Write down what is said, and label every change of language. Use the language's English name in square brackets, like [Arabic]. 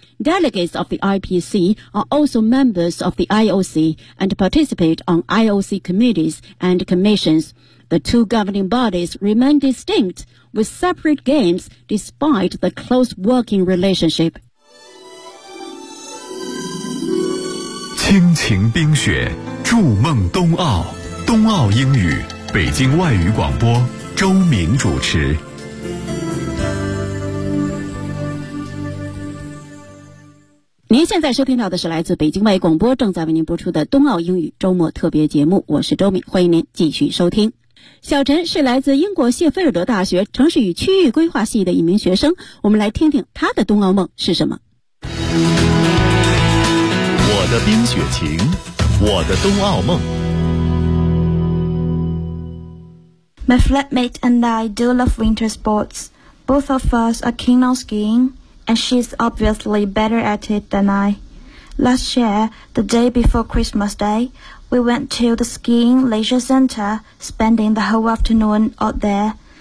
[English] Delegates of the IPC are also members of the IOC and participate on IOC committees and commissions. The two governing bodies remain distinct with separate games despite the close working relationship. [Chinese] 亲情冰雪，筑梦冬奥，冬奥英语，北京外语广播，周明主持。您现在收听到的是来自北京外语广播正在为您播出的冬奥英语周末特别节目，我是周明，欢迎您继续收听。小陈是来自英国谢菲尔德大学城市与区域规划系的一名学生，我们来听听他的冬奥梦是什么。我的冰雪情，我的冬奥梦。 [English] My flatmate and I do love winter sports. Both of us are keen on skiing, and she's obviously better at it than I. Last year, the day before Christmas Day,We went to the skiing leisure center, spending the whole afternoon out there.